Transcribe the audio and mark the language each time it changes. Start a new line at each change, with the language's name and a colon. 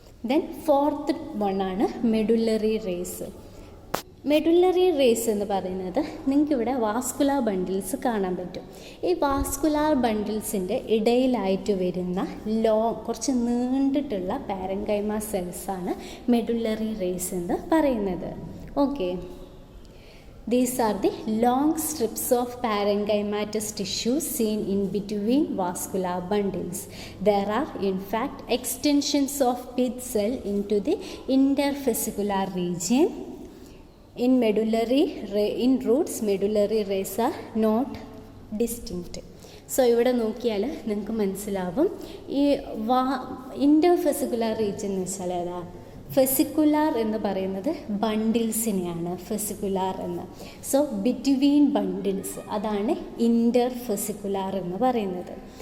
Malayalam: Then fourth വണ്ണാണ് medullary raise. Medullary raise എന്ന് പറയുന്നത് നിങ്ങൾക്കിവിടെ വാസ്കുലാർ ബണ്ടിൽസ് കാണാൻ പറ്റും. ഈ വാസ്കുലാർ ബണ്ടിൽസിൻ്റെ ഇടയിലായിട്ട് വരുന്ന കുറച്ച് നീണ്ടിട്ടുള്ള പാരൻകൈമ സെൽസാണ് മെഡുലറി റേസ് എന്ന് പറയുന്നത്. Okay,
English: These are the long strips of parenchymatous tissue seen in between vascular bundles. There are in fact extensions of pith cell into the intervesicular region. In roots, medullary rays are not distinct.
Malayalam: So ഇവിടെ നോക്കിയാൽ നിങ്ങൾക്ക് മനസ്സിലാവും ഈ ഇൻ്റർഫെസിക്കുലാർ region എന്ന് വെച്ചാൽ ഏതാ? ഫെസിക്കുലാർ എന്ന് പറയുന്നത് ബണ്ടിൽസിനെയാണ് ഫെസിക്കുലാർ എന്ന്. സോ ബിറ്റ്വീൻ ബണ്ടിൽസ്, അതാണ് ഇൻ്റർഫെസിക്കുലാർ എന്ന് പറയുന്നത്.